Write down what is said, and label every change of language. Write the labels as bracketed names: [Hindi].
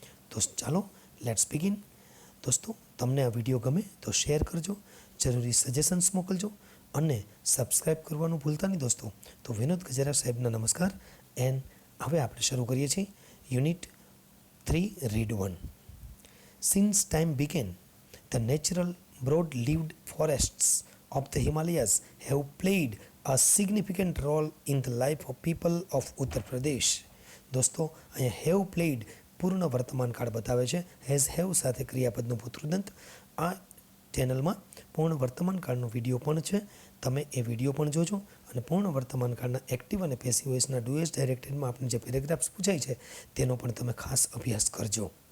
[Gujarati] તો ચાલો [English] Let's begin. [Gujarati] દોસ્તો, તમને આ વિડીયો ગમે તો શેર કરજો, જરૂરી સજેશન્સ મોકલજો અને સબસ્ક્રાઈબ કરવાનું ભૂલતા નહીં દોસ્તો. તો વિનોદ ગજેરા સાહેબના નમસ્કાર. એન્ડ હવે આપણે શરૂ કરીએ છીએ unit 3 read 1. [English] Since time began, the natural broad-leaved forests of the Himalayas have played a significant role in the life of people of Uttar Pradesh. [Gujarati] દોસ્તો, અહીંયા હેવ પ્લેડ પૂર્ણ વર્તમાન કાળ બતાવે છે. હેઝ હેવ સાથે ક્રિયાપદનું પુત્રુદંત. આ ચેનલમાં પૂર્ણ વર્તમાન કાળનો વિડીયો પણ છે. તમે એ વિડીયો પણ જોજો અને પૂર્ણ વર્તમાન કાળના એક્ટિવ અને પેસિવ વોઇસના ડુએસ ડાયરેક્ટેડમાં આપણે જે પેરેગ્રાફ્સ પૂછાય છે તેનો પણ તમે ખાસ અભ્યાસ કરજો.